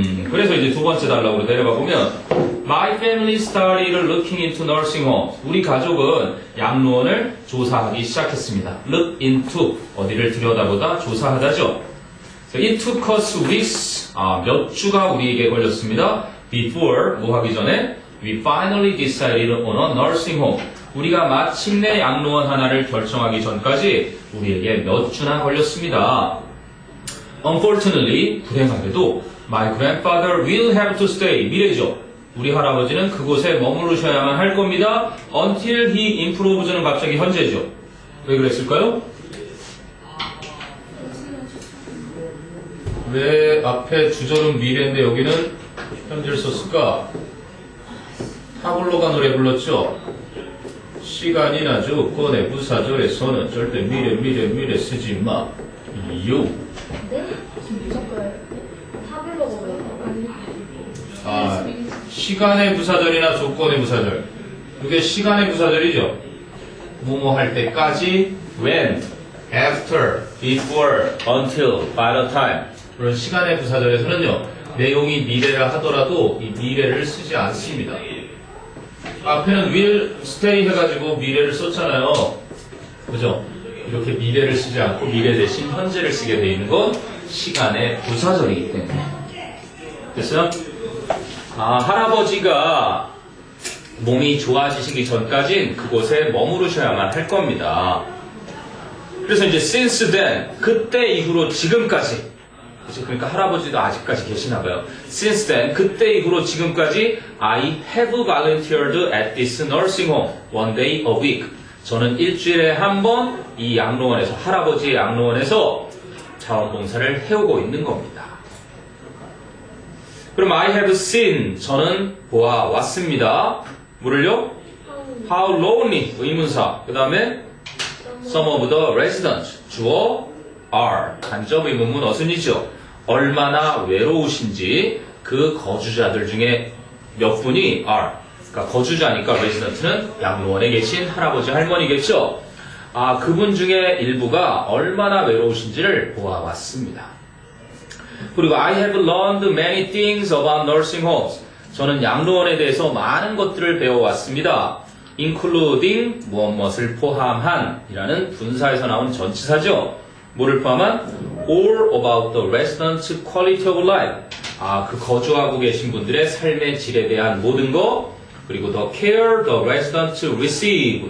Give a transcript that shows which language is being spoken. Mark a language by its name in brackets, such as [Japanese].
[Korean] 그래서 이제 두 번째 단락으로 내려가 보면 [English] My family started looking into nursing homes. [Korean] 우리 가족은 양로원을 조사하기 시작했습니다. Look into 어디를 들여다보다 조사하다죠. [English] It took us weeks. [Korean] 몇 주가 우리에게 걸렸습니다. [English] Before [Korean] 뭐 하기 전에 [English] we finally decided on a nursing home. [Korean] 우리가 마침내 양로원 하나를 결정하기 전까지 우리에게 몇 주나 걸렸습니다. [English] Unfortunately, [Korean] 불행하게도 [English] my grandfather will have to stay. [Korean] 미래죠. 우리 할아버지는 그곳에 머무르셔야만 할 겁니다. [English] Until he improves [Korean] 는 갑자기 현재죠. 왜 그랬을까요? 왜 앞에 주절은 미래인데 여기는 현재를 썼을까? 타블로가 노래 불렀죠? 시간이 나죠. 꺼내 부사절에서는 절대 미래 쓰지 마. 이유. 네? 타블로가 뭐예요? 시간의 부사절이나 조건의 부사절. 이게 시간의 부사절이죠. 뭐뭐 할 때까지, when, after, before, until, by the time. 그런 시간의 부사절에서는요, 내용이 미래라 하더라도 이 미래를 쓰지 않습니다. 앞에는 will stay 해가지고 미래를 썼잖아요. 그죠? 이렇게 미래를 쓰지 않고 미래 대신 현재를 쓰게 돼 있는 건 시간의 부사절이기 때문에. 됐어요? 할아버지가 몸이 좋아지시기 전까진 그곳에 머무르셔야만 할 겁니다. 그래서 이제 since then, 그때 이후로 지금까지, 그죠? 그러니까 할아버지도 아직까지 계시나 봐요. [English] Since then, [Korean] 그때 이후로 지금까지 [English] I have volunteered at this nursing home one day a week. [Korean] 저는 일주일에 한 번 이 양로원에서, 할아버지의 양로원에서 자원봉사를 해오고 있는 겁니다. 그럼 [English] I have seen, [Korean] 저는 보아왔습니다. 뭐를요? [English] How lonely, [Korean] 의문사. 그 다음에 [English] some of the residents, [Korean] 주어 are, 간접 의문문 어순이죠. 얼마나 외로우신지 그 거주자들 중에 몇 분이 are. 그러니까 거주자니까 resident는 양로원에 계신 할아버지 할머니겠죠. 그분 중에 일부가 얼마나 외로우신지를 보아왔습니다. [English] 그리고 I have learned many things about nursing homes. [Korean] 저는 양로원에 대해서 많은 것들을 배워왔습니다. including 무엇을 포함한 이라는 분사에서 나온 전치사죠. 뭐를 포함한? [English] all about the residents' quality of life. [Korean] 그 거주하고 계신 분들의 삶의 질에 대한 모든 거. 그리고 [English] the care the residents receive.